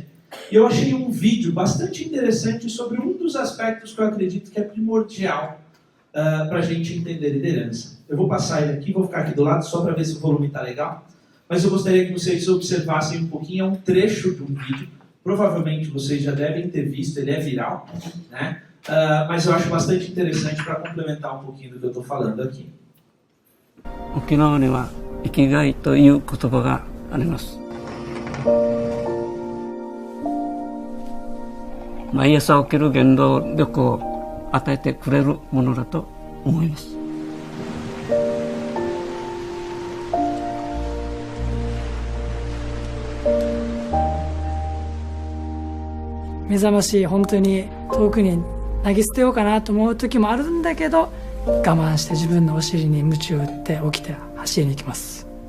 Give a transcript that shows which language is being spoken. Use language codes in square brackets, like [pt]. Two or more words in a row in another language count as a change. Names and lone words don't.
[pt] E eu achei um vídeo bastante interessante sobre um dos aspectos que eu acredito que é primordial para a gente entender liderança. Eu vou passar ele aqui, vou ficar aqui do lado só para ver se o volume está legal. Mas eu gostaria que vocês observassem um pouquinho, é um trecho de um vídeo. Provavelmente vocês já devem ter visto, ele é viral, né? Mas eu acho bastante interessante para complementar um pouquinho do que eu estou falando aqui. [ja] 沖縄には生きがいという言葉があります。毎朝起きる原動力を与えてくれるものだと思います。目覚まし本当に遠くに投げ捨てようかなと思う時もあるんだけど、我慢して自分のお尻に鞭を打って起きて走りに行きます。